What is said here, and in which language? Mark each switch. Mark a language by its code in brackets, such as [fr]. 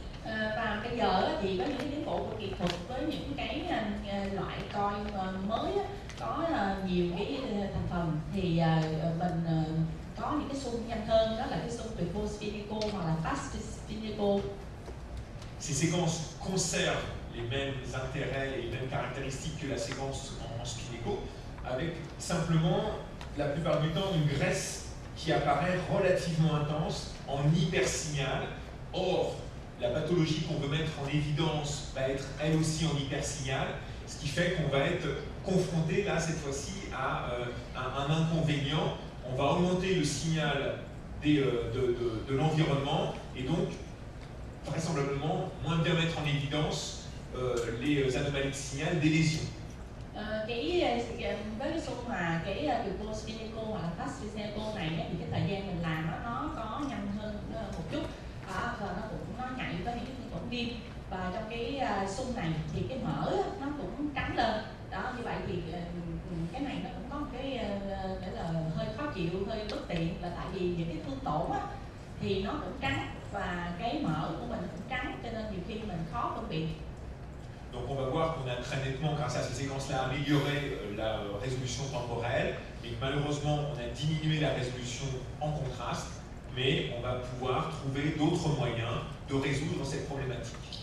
[vi] Và bây giờ thì có những cái tiến bộ của kỹ thuật với những cái loại coi mới có nhiều cái thành phần, thì mình có những cái xung nhanh hơn, đó là cái xung turbo spinnéco hoặc là fast spinnéco. [fr] Ces séquences conservent les mêmes intérêts et les mêmes caractéristiques que la séquence en spinnéco, avec simplement la plupart du temps une graisse qui apparaît relativement intense en hypersignal. Or, la pathologie qu'on veut mettre en évidence va être elle aussi en hypersignal, ce qui fait qu'on va être confronté là cette fois-ci à un inconvénient. On va augmenter le signal de l'environnement et donc vraisemblablement moins bien mettre en évidence les anomalies de signal des lésions. [vi] Với cái xung mà cái turbo spinnéco hoặc là fast spinnéco này thì cái thời gian mình làm nó có nhanh hơn một chút, và nó nhạy với những cái thương tổn viêm, và trong cái xung này thì cái mỡ nó cũng trắng lên, đó, như vậy thì cái này nó cũng có một cái nghĩa là hơi khó chịu, hơi bất tiện, là tại vì những cái thương tổn thì nó cũng trắng và cái mỡ của mình cũng trắng, cho nên nhiều khi mình khó phân biệt. [fr] Donc on va voir qu'on a très nettement, grâce à ces séquences-là, amélioré la résolution temporelle, et que malheureusement on a diminué la résolution en contraste, mais on va pouvoir trouver d'autres moyens de résoudre cette problématique.